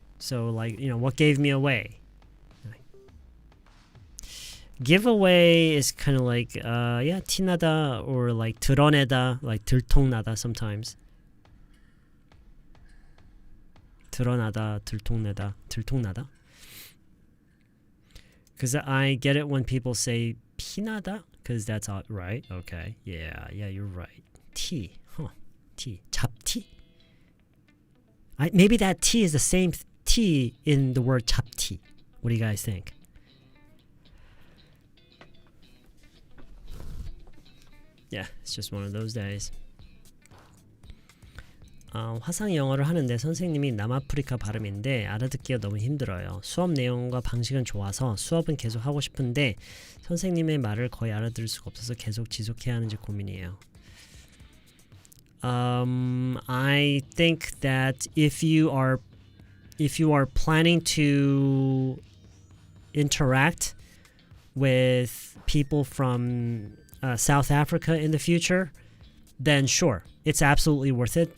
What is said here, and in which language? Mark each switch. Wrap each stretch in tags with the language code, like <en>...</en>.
<en>So like, you know, what gave me away? Giveaway is kind of like, yeah,</en> <ko>티나다,</ko> <en>or like</en> <ko>드러내다,</ko> <en>like</en> <ko>들통나다</ko> <en>sometimes.</en> <ko>드러나다, 들통내다, 들통나다.</ko> <en>Because I get it when people say 피나다, because that's all, right? Okay, yeah, you're right.</en> <ko>티, 티, 잡티?</ko> <en>Maybe that T is the same T in the word 잡티. What do you guys think? Yeah, it's just one of those days.</en> <ko>화상 영어를 하는데 선생님이 남아프리카 발음인데 알아듣기가 너무 힘들어요. 수업 내용과 방식은 좋아서 수업은 계속 하고 싶은데 선생님의 말을 거의 알아들을 수가 없어서 계속 지속해야 하는지 고민이에요.</ko> <en>I think that if you are planning to interact with people from South Africa in the future, then sure, it's absolutely worth it.</en>